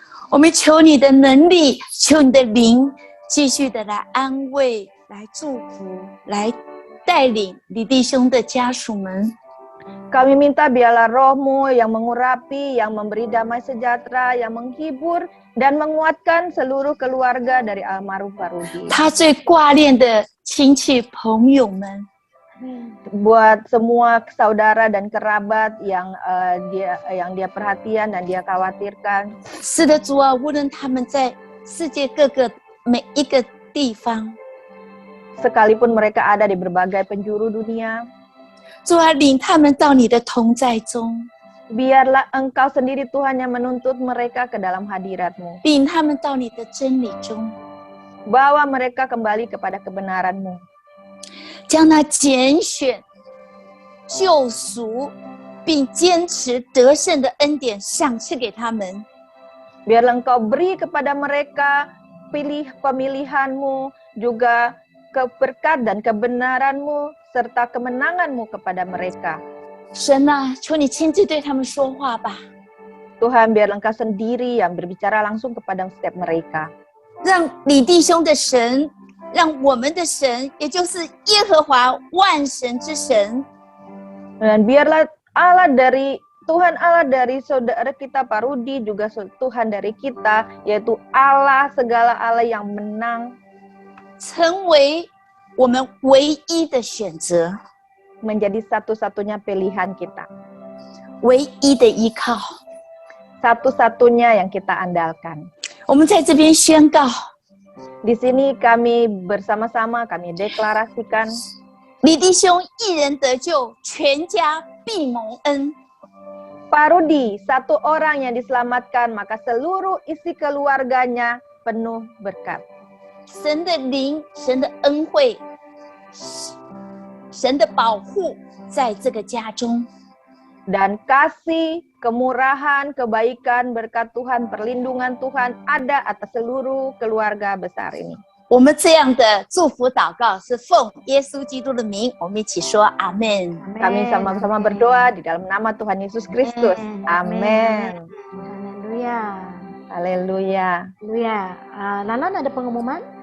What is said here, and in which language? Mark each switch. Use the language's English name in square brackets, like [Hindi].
[Chinese] 我们求你的能力，求你的灵，继续的来安慰、来祝福、来带领你弟兄的家属们。 [Indonesian] Kami minta biarlah roh-Mu yang mengurapi, yang memberi damai sejahtera, yang menghibur, dan menguatkan seluruh keluarga dari almarhum Pak Rudi. [Chinese] 他最挂念的亲戚朋友们， [Indonesian] Buat semua saudara dan kerabat yang dia perhatian dan dia khawatirkan. [Chinese] 是的，主啊，无论他们在世界各个每一个地方， [Indonesian] Sekalipun mereka ada di berbagai penjuru dunia, [Chinese] 主啊，领他们到你的同在中， [Indonesian] biarlah Engkau sendiri Tuhan yang menuntut mereka ke dalam hadirat-Mu. [Chinese] 领他们到你的真理中， [Indonesian] Bawa mereka kembali kepada kebenaran-Mu. [Chinese] 将那拣选、救赎并坚持得胜的恩典赏赐给他们。 [Indonesian] Biarlah Engkau beri kepada mereka pemilihan-Mu, juga keberkat dan kebenaran-Mu, serta kemenangan-Mu kepada mereka. [Chinese] 神啊，求你亲自对他们说话吧， [Indonesian] Tuhan, biarlah Engkau sendiri yang berbicara langsung kepada setiap mereka. [Chinese] 让你弟兄的神，让我们的神，也就是耶和华万神之神， [Indonesian] Dan biarlah Allah dari Tuhan Allah dari saudara kita Pak Rudi, juga Tuhan dari kita, yaitu Allah, segala Allah yang menang, [Chinese] 成为我们唯一的选择， [Indonesian] menjadi satu-satunya pilihan kita, [Chinese] 唯一的依靠。 [Indonesian] satu-satunya yang kita andalkan. [Chinese] 我们在这边宣告， [Indonesian] Di sini kami bersama-sama kami deklarasikan, [Chinese] 李弟兄一人得救，全家必蒙恩。 [Indonesian] Pak Rudi, satu orang yang diselamatkan, maka seluruh isi keluarganya penuh berkat. [Chinese] 神的灵、神的恩惠、神的保护，在这个家中。 [Indonesian] Dan kasih, kemurahan, kebaikan, berkat Tuhan, perlindungan Tuhan ada atas seluruh keluarga besar ini. [Chinese] 我们这样的祝福祷告是奉耶稣基督的名，我们一起说阿门。 [Indonesian] Kami sama-sama berdoa di dalam nama Tuhan Yesus Kristus. Amin. Haleluya. Haleluya. Haleluya. Lalan ada pengumuman?